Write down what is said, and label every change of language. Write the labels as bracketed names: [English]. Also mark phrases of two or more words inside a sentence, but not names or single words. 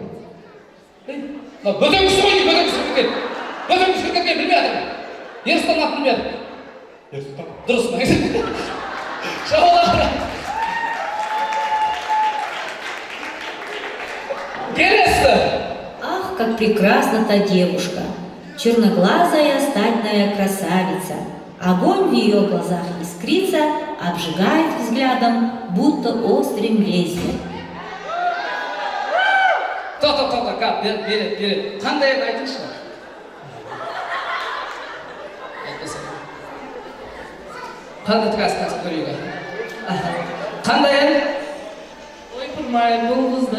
[Kazakh] Бөтен кісі ғой, бөтен кісі кеткен. Бөтен кісі кеткен, білмей жатыр. Ерсұлтан атын білмей жатыр. Ерсұлтан. Дұрыс па? Шапалақ. Келесі. [Russian] Ах, как прекрасна та девушка! Черноглазая статная красавица. Огонь в ее глазах искрится, обжигает взглядом, будто острым лезвием. Та, берет. [Kazakh] Қандай ән айтыңызшы? Қандай қазір көрейік. Қандай ән? Ой, құрмайын, бұл қызды.